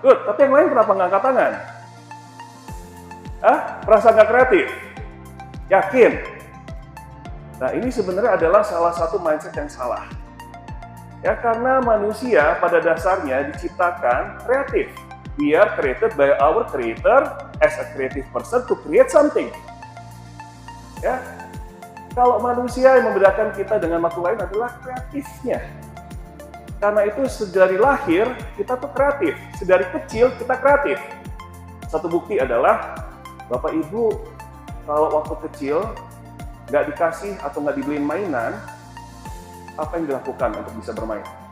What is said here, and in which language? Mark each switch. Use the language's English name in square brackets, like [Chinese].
[Indonesian] Good, tapi yang lain kenapa nggak angkat tangan? Merasa nggak kreatif? Yakin? Nah, ini sebenarnya adalah salah satu mindset yang salah. Ya, karena manusia pada dasarnya diciptakan kreatif. [English] We are created by our creator as a creative person to create something. [Indonesian] Ya, kalau manusia yang membedakan kita dengan makhluk lain adalah kreatifnya. Karena itu sedari lahir kita tuh kreatif, sedari kecil kita kreatif. Satu bukti adalah Bapak Ibu kalau waktu kecil nggak dikasih atau nggak dibeliin mainan, apa yang dilakukan untuk bisa bermain?